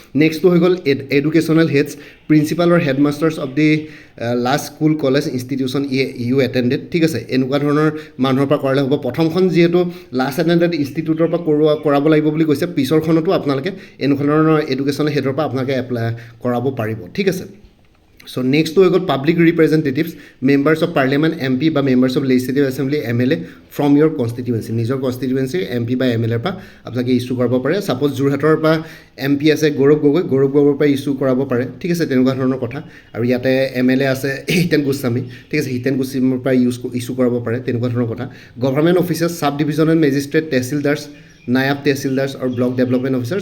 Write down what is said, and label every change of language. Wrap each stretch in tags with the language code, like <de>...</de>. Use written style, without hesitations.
<en>নেক্সটটো হৈ গ'ল educational heads, principal or headmasters of the last school college institution you attended,</en> <as>ঠিক আছে। এনেকুৱা ধৰণৰ মানুহৰ পৰা কৰালে হ'ব। প্ৰথমখন যিহেতু লাষ্ট এটেণ্ডেড ইনষ্টিটিউটৰ পৰা কৰাব লাগিব বুলি কৈছে, পিছৰখনতো আপোনালোকে এনেকুৱা ধৰণৰ এডুকেশ্যনেল হেডৰ পৰা আপোনালোকে এপ্লাই কৰাব পাৰিব, ঠিক আছে।</as> <en>So next to got public representatives, members of parliament, MP বা members of legislative assembly, MLA from your constituency.</en> <as>নিজৰ constituency MP বা MLA পৰা আপোনালোকে ইস্যু কৰাব পাৰে। সাপোজ যোৰহাটৰ পৰা MP আছে গৌৰৱ গগৈৰ পৰা ইস্যু কৰাব পাৰে, ঠিক আছে, তেনেকুৱা ধৰণৰ কথা। আৰু ইয়াতে MLA আছে হিতেন গোস্বামী, ঠিক আছে, হিতেন গোস্বামীৰ পৰা ইস্যু কৰাব পাৰে, তেনেকুৱা ধৰণৰ কথা। Government officer, sub divisional magistrate, তহচিলদাৰ্ছ, Nayab তহচিলদাৰ্ছ আৰু ব্লক ডেভেলপমেণ্ট অফিচাৰ।</as>